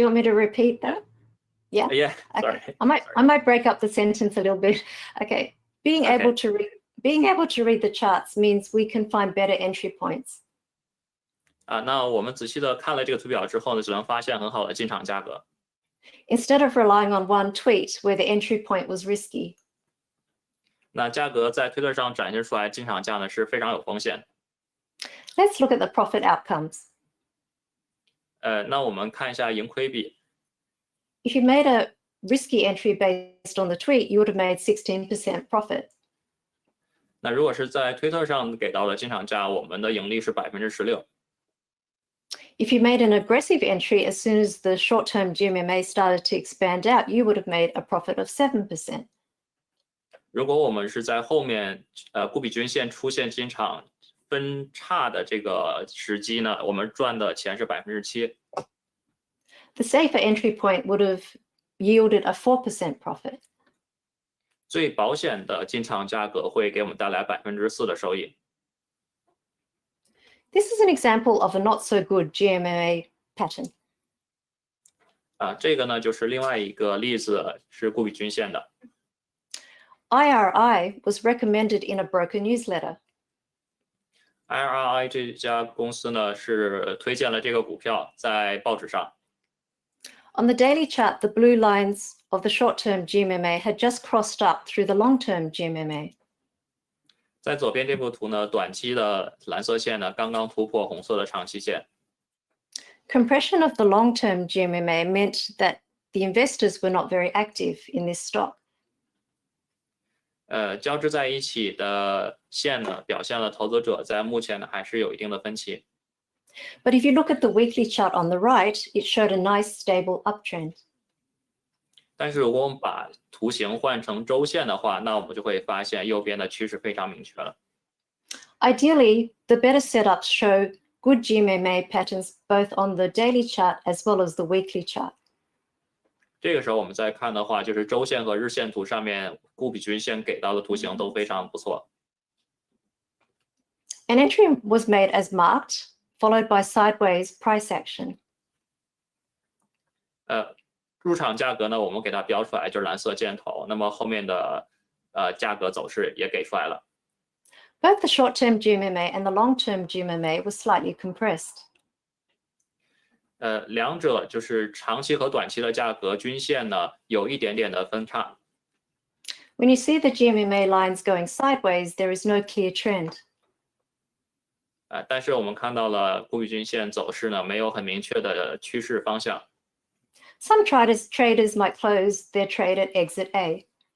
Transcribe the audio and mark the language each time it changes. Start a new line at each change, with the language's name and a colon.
English: Do you want me to repeat that? Yeah. Yeah. Sorry. Okay. I might break up the sentence a little bit. Okay. Being able to read the charts means we can find better entry points.
Chinese: 那我们仔细的看了这个图表之后呢，只能发现很好的进场价格。
English: Instead of relying on one tweet where the entry point was risky.
Chinese: 那价格在推特上展现出来，进场价呢是非常有风险。
English: Let's look at the profit outcomes.
Chinese: 那我们看一下盈亏比。
English: If you made a risky entry based on the tweet, you would have made 16% profit.
Chinese: 那如果是在推特上给到的进场价，我们的盈利是16%。
English: If you made an aggressive entry as soon as the short-term GMMA started to expand out, you would have made a profit of 7%.
Chinese: 如果我们是在后面顾比均线出现进场分叉的这个时机呢，我们赚的钱是7%。
English: The safer entry point would have yielded a 4% profit.
Chinese: 最保险的进场价格会给我们带来4%的收益。
English: This is an example of a not so good GMMA pattern.
Chinese: 这个呢就是另外一个例子，是顾比均线的。
English: IRI was recommended in a broker newsletter.
Chinese: IRI 这家公司呢是推荐了这个股票在报纸上。
English: On the daily chart, the blue lines of the short-term GMMA had just crossed up through the long-term GMMA.
Chinese: 在左边这幅图呢，短期的蓝色线呢刚刚突破红色的长期线。
English: Compression of the long-term GMMA meant that the investors were not very active in this stock.
Chinese: 交织在一起的线呢，表现了投资者在目前呢还是有一定的分歧。
English: But if you look at the weekly chart on the right, it showed a nice stable uptrend.
Chinese: 但是如果我们把图形换成周线的话，那我们就会发现右边的趋势非常明确了。
English: Ideally, the better setups show good GMMA patterns both on the daily chart as well as the weekly chart.
Chinese: 这个时候我们再看的话，就是周线和日线图上面顾比均线给到的图形都非常不错。
English: An entry was made as marked, followed by sideways price action.
Chinese: 入场价格呢，我们给它标出来就是蓝色箭头，那么后面的价格走势也给出来了。
English: Both the short-term GMMA and the long-term GMMA were slightly compressed.
Chinese: 两者就是长期和短期的价格均线呢有一点点的分叉。
English: When you see the GMMA lines going sideways, there is no clear trend.
Chinese: 但是我们看到了顾比均线走势呢没有很明确的趋势方向。
English: Some traders might close their trade at exit A.